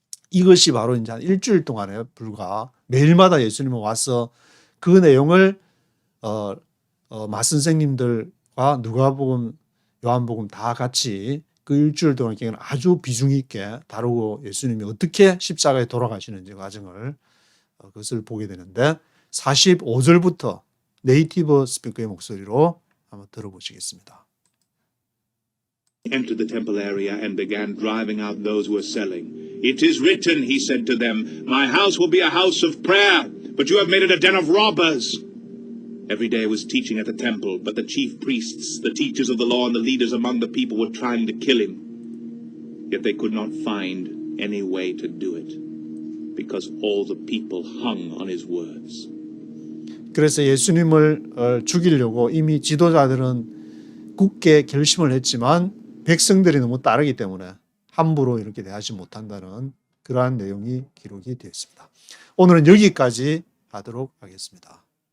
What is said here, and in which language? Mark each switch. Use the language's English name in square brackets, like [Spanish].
[Korean] 이것이 바로 이제 한 일주일 동안에 불과 매일마다 예수님은 와서 그 내용을 마선생님들과 누가복음, 요한복음 다 같이 그 일주일 동안 아주 비중 있게 다루고 예수님이 어떻게 십자가에 돌아가시는지 과정을 그것을 보게 되는데 45절부터 네이티브 스피커의 목소리로 한번 들어보시겠습니다. [English] Entered the temple area and began driving out those who were selling. It is written, he said to them, my house will be a house of prayer, but you have made it a den of robbers. Every day I was teaching at the temple, but the chief priests, the teachers of the law, and the leaders among the people were trying to kill him. Yet they could not find any way to do it, because all the people hung on his words. [Korean] 그래서 예수님을 죽이려고 이미 지도자들은 굳게 결심을 했지만 백성들이 너무 따르기 때문에 함부로 이렇게 대하지 못한다는 그러한 내용이 기록이 되어 있습니다. 오늘은 여기까지 하도록 하겠습니다.